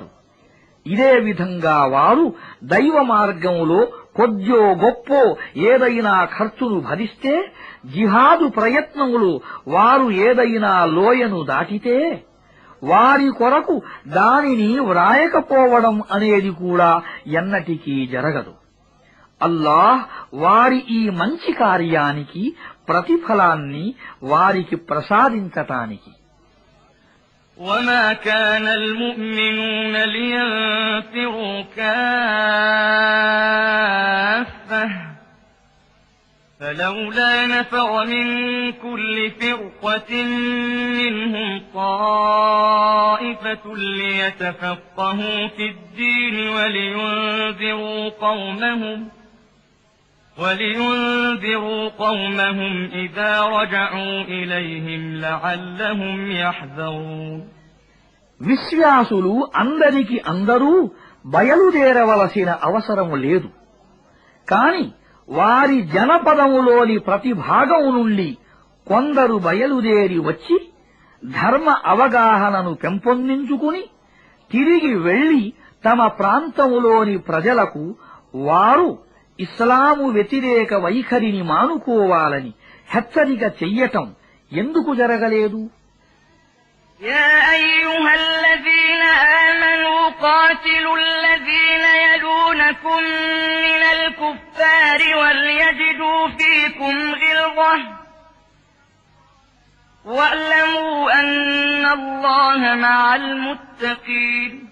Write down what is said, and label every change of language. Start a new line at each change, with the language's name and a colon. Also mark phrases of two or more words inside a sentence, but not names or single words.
Telugu: ఇదే విధంగా వారు దైవ మార్గంలో కొద్దో గొప్పో ఏదైనా ఖర్చును భరిస్తే, జిహాదు ప్రయత్నములు వారు ఏదైనా లోయను దాటితే, వారి కొరకు దానిని వ్రాయకపోవడం అనేది కూడా ఎన్నటికీ జరగదు. అల్లాహ్ వారి ఈ మంచి కార్యానికి ప్రతిఫలాన్ని వారికి ప్రసాదించటానికి.
Arabic: وما كان المؤمنون لينفروا كافة فلولا نفر من كل فرقة منهم طائفة ليتفقهوا في الدين ولينذروا قومهم إذا رجعوا إليهم لعلهم يحذرون.
Telugu: విశ్వాసులు అందరికి అందరూ బయలుదేరవలసిన అవసరం లేదు. కాని వారి జనపదములోని ప్రతి భాగం నుండి కొందరు బయలుదేరి వచ్చి ధర్మ అవగాహనను పెంపొందించుకుని తిరిగి వెళ్లి తమ ప్రాంతములోని ప్రజలకు వారు ఇస్లాము వ్యతిరేక వైఖరిని మానుకోవాలని హెచ్చరిక చెయ్యటం ఎందుకు జరగలేదు?
Arabic: يا أيها الذين آمنوا قاتلوا الذين يلونكم من الكفار وليجدوا فيكم غلظة واعلموا أن الله مع المتقين.